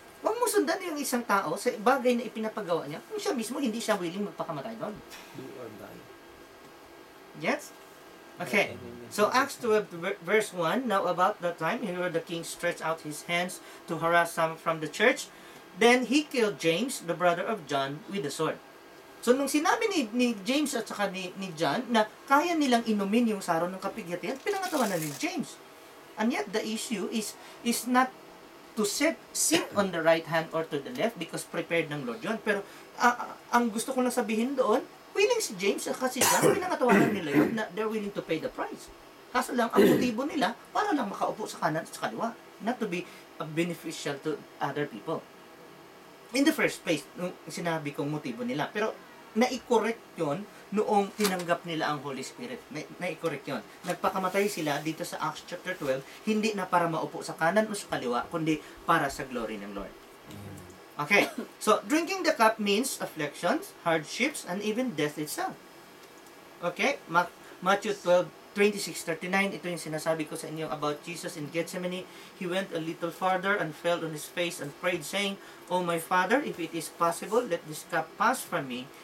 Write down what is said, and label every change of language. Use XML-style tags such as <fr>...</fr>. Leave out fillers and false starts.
<tl>Huwag mo sundan yung isang tao sa bagay na ipinapagawa niya kung siya mismo hindi siya willing magpakamatay doon.</tl> <en>Do or die. Yes? Okay. So Acts 12 verse 1, now about that time, Herod the king stretched out his hands to harass some from the church. Then he killed James, the brother of John, with the sword.</en> <tl>So nung sinabi ni James at saka ni John na kaya nilang inumin yung saro ng kapighatian, pinangatawanan ni James.</tl> <en>And yet the issue is not to sit on the right hand or to the left because prepared</en> <tl>ng Lord yun. Pero ang gusto ko lang sabihin doon, willing si James at si John, pinangatawanan nila yun na</tl> <en>they're willing to pay the price.</en> <tl>Kaso lang, ang motibo nila, para lang makaupo sa kanan at sa kaliwa.</tl> <en>Not to be beneficial to other people. In the first place,</en> <tl>nung sinabi kong motibo nila. Pero, na-correct yun noong tinanggap nila ang Holy Spirit. Na-correct yun. Nagpakamatay sila dito sa Acts chapter 12, hindi na para maupo sa kanan o sa kaliwa, kundi para sa glory ng Lord.</tl> <en>Okay, so drinking the cup means afflictions, hardships, and even death itself.</en> <tl>Okay, Matthew 12:26-39, ito yung sinasabi ko sa inyo</tl> <en>about Jesus in Gethsemane. He went a little farther and fell on his face and prayed, saying, "O my Father, if it is possible, let this cup pass from me.</en>